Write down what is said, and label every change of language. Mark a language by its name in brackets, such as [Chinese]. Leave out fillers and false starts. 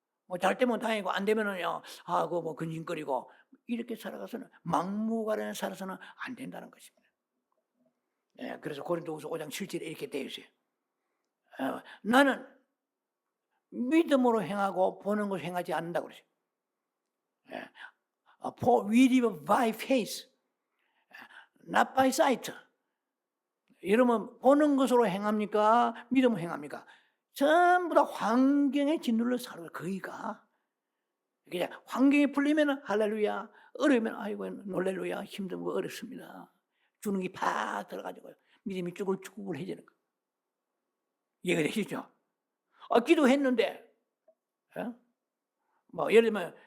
[Korean] 뭐 잘 되면 다행이고 안 되면은요, 그거 뭐 근심거리고 이렇게 살아가서는 막무가내로 살아서는 안 된다는 것입니다. 예, 그래서 고린도후서 5장 7절에 이렇게 되어 있어요. 나는 믿음으로 행하고 보는 것을 행하지 않는다고 그러죠. [English] For we live by faith, not by sight. [Korean] 여러분 보는 것으로 행합니까? 믿음으로 행합니까? 전부 다 환경에 짓눌러 살아요. 거기가 그냥 환경이 풀리면 할렐루야, 어려우면 아이고 놀렐루야, 힘든 거 어렵습니다. 주는 게 팍 들어가지고요. 믿음이 쭈글쭈글해지는 거. 이해가 되시죠? 기도했는데, 뭐 예를 들면